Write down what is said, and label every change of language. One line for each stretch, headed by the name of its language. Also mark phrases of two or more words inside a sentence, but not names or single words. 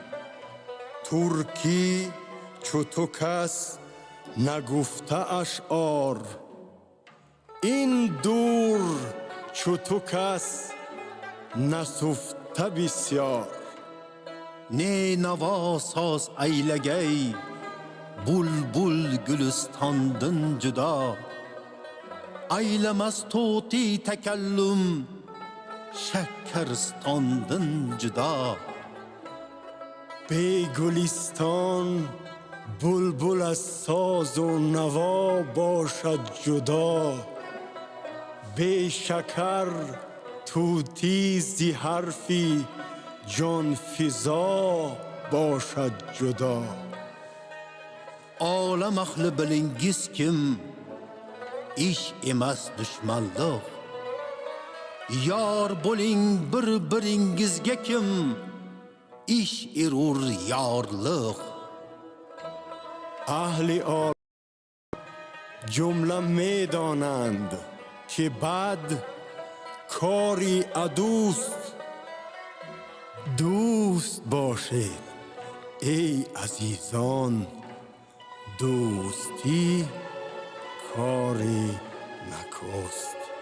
Persian: ترکی چو تو کس نگفته اشعار این دور چو تو کس نسفته بسیار.
Azerbaijani: نه نوا saz eylegey bulbul gülüstandan cüda eylemez toti tekellüm şekerstandan cüda.
Persian: به گلستان بلبل از ساز و نوا باشد جدا به شکر طوطی زی حرفی جان فزا باشد جدا.
Uzbek: Alem ahli bilingiz kim iş emas düşmanlık yar bo'ling bir biringizga kim ish erur yorliq.
Persian: اهل آب جمله می دانند که بد کاری عدوست. دوست باشید ای عزیزان دوستی کاری نکوست.